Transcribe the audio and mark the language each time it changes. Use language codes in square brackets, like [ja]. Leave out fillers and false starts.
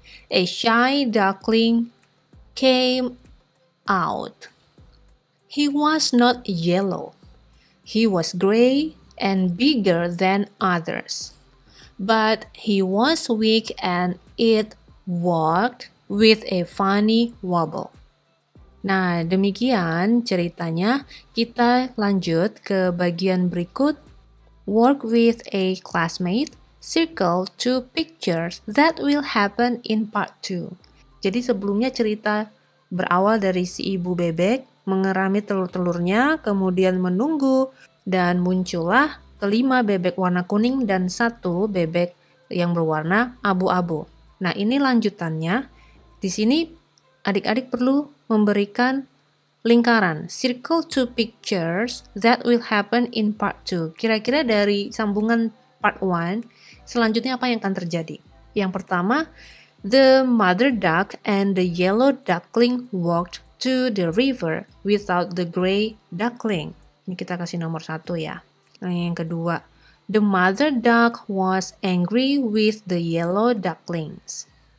[en] A shy duckling came out. He was not yellow. He was gray and bigger than others. But he was weak and it walked with a funny wobble. [id] Nah, demikian ceritanya. Kita lanjut ke bagian berikut. [en] Work with a classmate. Circle 2 pictures that will happen in part 2. [id] Jadi sebelumnya cerita berawal dari si ibu bebek mengerami telur-telurnya, kemudian menunggu, dan muncullah kelima bebek warna kuning dan 1 bebek yang berwarna abu-abu. Nah, ini lanjutannya. Di sini adik-adik perlu memberikan lingkaran. [en] Circle 2 pictures that will happen in part 2. [id] Kira-kira dari sambungan part 1, selanjutnya apa yang akan terjadi? Yang pertama, [en] the mother duck and the yellow duckling walked to the river without the gray duckling. [id] Ini kita kasih nomor 1 ya. Nah, yang kedua, [en] the mother duck was angry with the yellow ducklings.